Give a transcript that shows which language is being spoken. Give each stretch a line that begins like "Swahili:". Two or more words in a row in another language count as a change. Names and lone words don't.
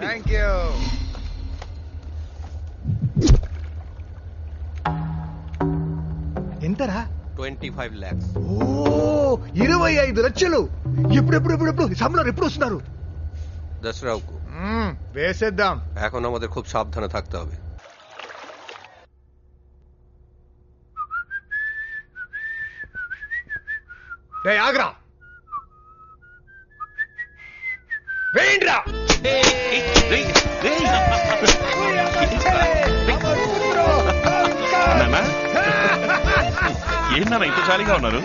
English: thank you.
Telugu: ఎంతరా?
English: 25 lakhs.
Telugu: ఓ 25 లక్షలు. ఎప్పుడు సంబళం ఎప్పుడు వస్తున్నారు? దసరాకు వేసేద్దాం.
Bangla: এখন আমাদের খুব সাবধানে থাকতে হবে.
Telugu: ఆగ్రా వేయండిరా. ఏంటన్నా ఇంత చాలీగా ఉన్నారు?